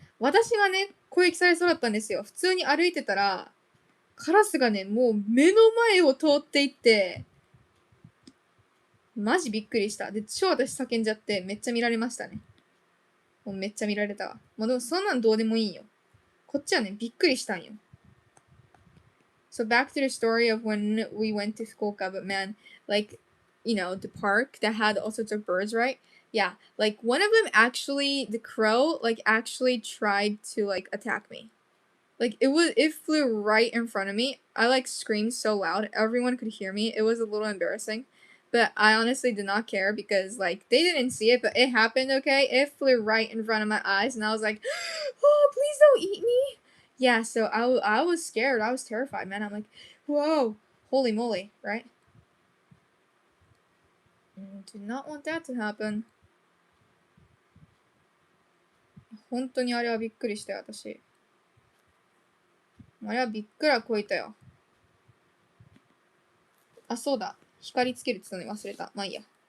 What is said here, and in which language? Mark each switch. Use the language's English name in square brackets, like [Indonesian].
[Japanese] 私はね、攻撃されそうだったんですよ。普通に歩いてたら、カラスがね、もう目の前を通っていって、マジびっくりした。で、超私叫んじゃって、めっちゃ見られましたね。もうめっちゃ見られたわ。もうでもそんなんどうでもいいよ。こっちはね、びっくりしたんよ。 [English] So back to the story of when we went to Fukuoka, but man, like, you know, the park that had all sorts of birds, right? Yeah, like one of them actually, the crow, like actually tried to like attack me. Like it flew right in front of me. I like screamed so loud, everyone could hear me. It was a little embarrassing, but I honestly did not care because like they didn't see it, but it happened. Okay, it flew right in front of my eyes, and I was like, "Oh, please don't eat me." Yeah, so I was scared. I was terrified, man. I'm like, whoa, holy moly, right? Do not want that to happen. [Japanese] 本当にあれはびっくりしたよ、私。あれはびっくらこいたよ。あ、そうだ。光つけるって言ったのに忘れた。まあいいや。